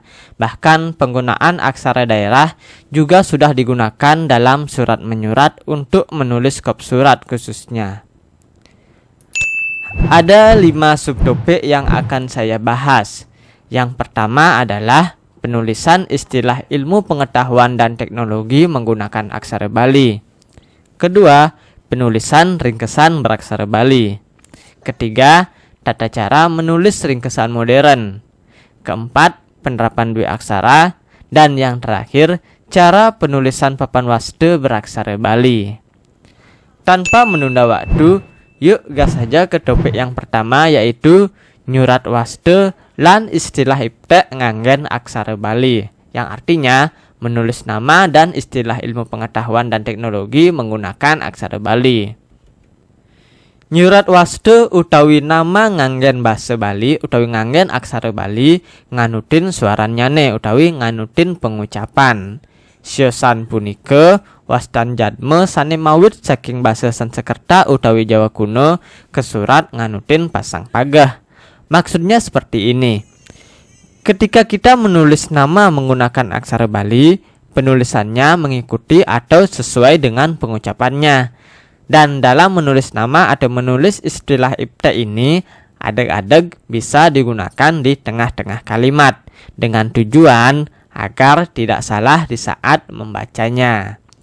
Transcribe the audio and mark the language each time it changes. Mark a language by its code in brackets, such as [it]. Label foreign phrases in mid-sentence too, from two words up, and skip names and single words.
[id] Bahkan penggunaan aksara daerah juga sudah digunakan dalam surat menyurat untuk menulis kop surat khususnya. Ada 5 subtopik yang akan saya bahas. Yang pertama adalah penulisan istilah ilmu pengetahuan dan teknologi menggunakan aksara Bali. Kedua, penulisan ringkesan beraksara Bali. Ketiga, tata cara menulis ringkesan modern. Keempat, penerapan dwi aksara. Dan yang terakhir, cara penulisan papan waste beraksara Bali. Tanpa menunda waktu, yuk gas saja ke topik yang pertama, yaitu [ban] nyurat waste lan istilah iptek nganggen aksara Bali, [id] yang artinya menulis nama dan istilah ilmu pengetahuan dan teknologi menggunakan aksara Bali. [ban] Nyurat waste utawi nama nganggen basa Bali utawi nganggen aksara Bali nganutin suara nyane utawi nganutin pengucapan. Siosan punika wastan jadme sane mawit saking basa Sanskerta utawi Jawa kuno ke surat nganutin pasang pagah. [id] Maksudnya seperti ini. Ketika kita menulis nama menggunakan aksara Bali, penulisannya mengikuti atau sesuai dengan pengucapannya. Dan dalam menulis nama atau menulis istilah iptek ini, adeg-adeg bisa digunakan di tengah-tengah kalimat dengan tujuan agar tidak salah di saat membacanya.